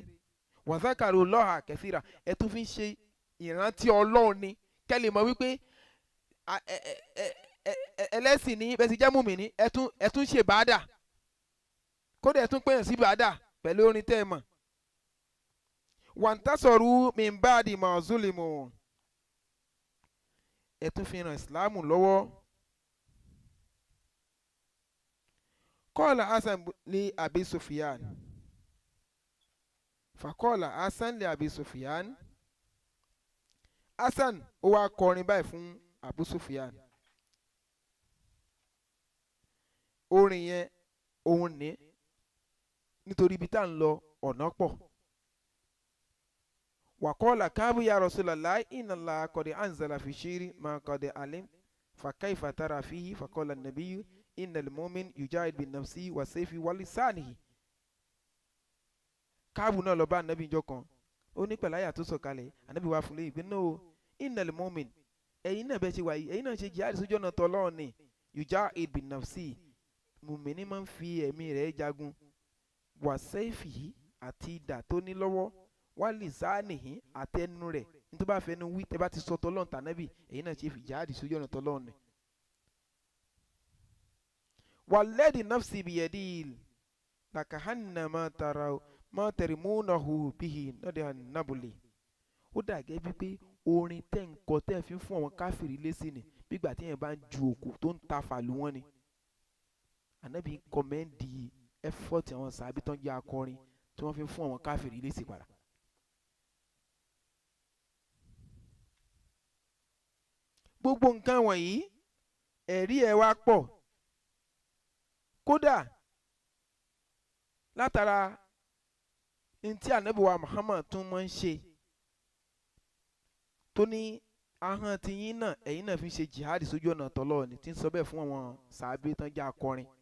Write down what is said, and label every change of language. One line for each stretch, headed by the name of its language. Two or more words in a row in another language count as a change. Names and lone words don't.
Arabic: وذكروا الله كثيرا,
Yoruba: ẹ tún fi ń ṣe ìrántí Ọlọ́run ni. Kẹ́lẹ̀ mọ̀ wípé ẹlẹ́sìn ní bẹ́ẹ̀ sì jẹ́ mùmínì, ẹ tún ṣe bàádà, kódà ẹ tún pèyàn sí bàádà pẹ̀lú orin tẹ́ ẹ mọ̀.
Arabic: وانتصروا من بعد ما ظلموا,
Yoruba: ẹ tún fi ràn ìsìláàmù lọ́wọ́.
Arabic: قال حسان لأبي سفيان، فقال حسان لأبي سفيان.
Yoruba: Hasan ó wá kọrin báyìí fún Abu Sufyan. Orin yẹn òun ní nítorí ibi tá à ń lọ ọ̀nà pọ̀.
Arabic: وقال كعب يا رسول الله إن الله قد أنزل في الشعر ما قد علم فكيف ترى فيه، فقال النبي إن المؤمن يجاهد بنفسه وسيفه ولسانه.
Yoruba: Ka'bu náà lọ bá Ànábì ìjọ kan, ó ní pẹ̀lú àyà tó sọ̀kalẹ̀, Ànábì wá fún lé ìgbé náà
Arabic: إن المؤمن,
Yoruba: ẹ̀yin náà bẹ́ẹ̀ ṣe wáyé, ẹ̀yin náà ṣe jihad sójú ọ̀nà tọ́lọ́run ni,
Arabic: يجاهد بنفسه,
Yoruba: mùmíní máa ń fi ẹ̀mí rẹ̀ jagun,
Arabic: وسيفه
Yoruba: àti idà tó ní lọ́wọ́,
Arabic: ولسانه
Yoruba: àtẹnu rẹ̀, nítorí bá fẹnu wí tẹ́ bá ti sọ tọ́lọ́run tànábì, ẹ̀yin náà ṣe fi jihad sójú ọ̀nà tọ́lọ́run ni.
Arabic: والذي نفسي بيده لكأنما ما ترمونه به نضح النبل.
Yoruba: Ó dàgẹ́ bí pé orin tẹ́ ń kọ tẹ́ fi ń fún àwọn káfìrí lésì ni, bígbà tí yẹn bá ń ju òkú tó ń ta fàlù wọn ni. Ànábì
English: kọ́mẹ́ndì ẹ́fọ́tì
Yoruba: àwọn sàbí tó ń jẹ́ akọrin tí wọ́n fi ń fún àwọn káfìrí lésì padà. Gbogbo nǹkan wọ̀nyí ẹ̀rí ẹ̀ wá pọ̀, kódà látara ntí Ànábì wa Muhammad tún máa ń ṣe tó ní ahọ́n ti yín náà ẹ̀yin náà fi ń ṣe jihad sójú ọ̀nà tọ́lọ́ ni, tí ń sọ bẹ́ẹ̀ fún àwọn sàábé tán jẹ́ akọrin.